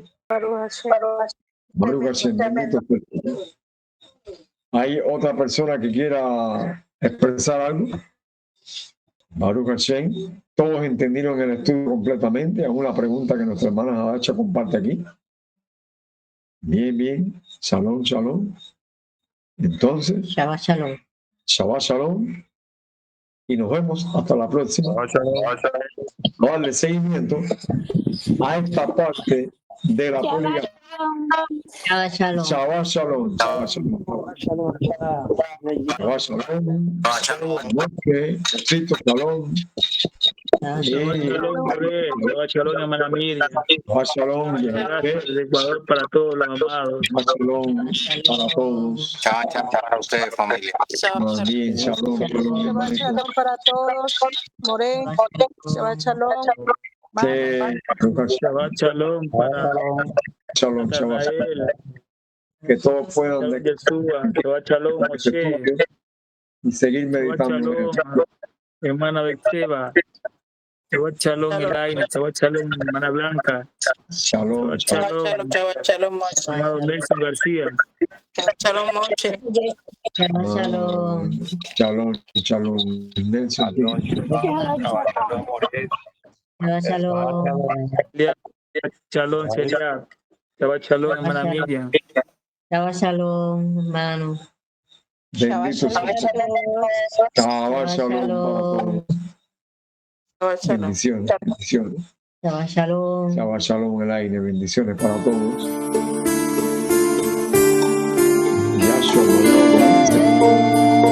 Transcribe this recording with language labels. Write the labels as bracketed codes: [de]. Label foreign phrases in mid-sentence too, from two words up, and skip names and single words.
[he] ברוך השם, [es] bendito sea el Señor. ¿Hay otra persona que quiera expresar algo? [he] ברוך השם. [es] Todos entendieron el estudio completamente. Es una pregunta que nuestra hermana Adacha comparte aquí. Bien, bien. [he] שלום, שלום. [es] Entonces, [he] שבת שלום. שבת שלום. [es] Y nos vemos hasta la próxima. Vamos a darle seguimiento a esta parte de la poligamia. [he] שבת שלום. שבת שלום. שבת שלום. שבת שלום. [es] Éxito, shalom. [he] שבת שלום, [es] hermana Miriam. [he] שבת שלום. [es] Gracias desde Ecuador para todos los amados. [he] שבת שלום [es] para todos. [he] שבת שלום [es] para ustedes, familia. Bien, [he] שלום, שלום. שבת שלום [es] para todos. More, [he] שבת שלום. שבת שלום para Shalom, Natanael. [es] Que todos puedan [he] שבת שלום, Moshe. [es] y seguir [he] Shabbat [es] meditando. shalom, hermana Betseba. [he] שבת שלום, Elaine. שבת שלום, [es] hermana Blanca. [he] Shalom, שבת שלום, [es] amado Nelson García. [he] שבת שלום, Moche. שבת שלום. שלום, שלום. Nelson. שבת שלום. Shalom, Celia. שבת שלום, [es] hermana Miriam. [he] שבת שלום, [es] hermano. Bendito sea. [he] שבת שלום. [es] Bendiciones, bendiciones. [he] שבת שלום. שבת שלום, [es] el aire. Bendiciones para todos. Yahshua,